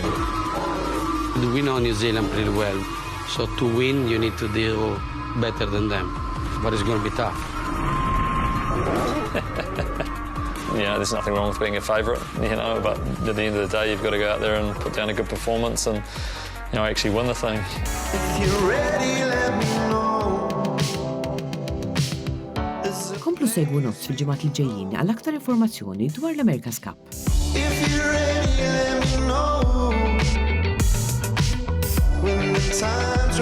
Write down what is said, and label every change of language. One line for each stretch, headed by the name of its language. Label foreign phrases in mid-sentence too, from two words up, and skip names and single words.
English: We know New Zealand pretty well. So to win, you need to do better than them. But it's going to be tough. There's nothing wrong with being a favourite, but at the end of the day, you've got to go out there and put down a good performance and, actually win the thing. If you're ready, let me know.
Maltese: Komplu segwu nofs fil-ġimgħat li ġejjin għal aktar informazzjoni dwar l-America's Cup.
English: If you're ready, let me know. When the time